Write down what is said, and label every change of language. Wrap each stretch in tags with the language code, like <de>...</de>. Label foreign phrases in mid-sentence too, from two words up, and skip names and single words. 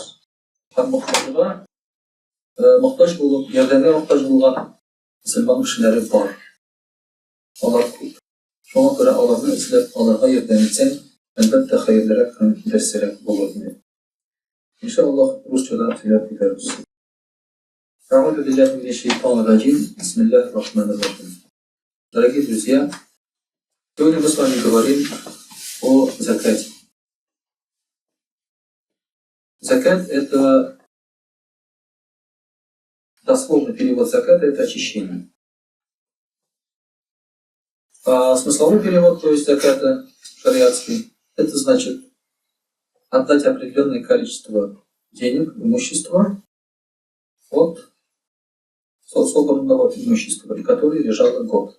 <tt>Һәм мохтаҗ булып, ярдәмгә мохтаҗ булган мөселман кешеләре бар. Алар күп. Шуңа күрә аларны эзләп, аларга ярдәм итсәң, әлбәттә хәерлерәк һәм дәресрәк булыр иде. Иншаллаһ, русчада сөйләп китәрбез.</tt> <ar>أعوذ بالله من الشيطان الرجيم. بسم الله الرحمن الرحيم.</ar> <ru>Дорогие друзья, сегодня мы с вами говорим о закате. Закат — это дословный перевод заката — это очищение. А смысловой перевод, то есть заката шариатский, это значит отдать определенное количество денег, имущества от собранного имущества, которое лежало год.</ru>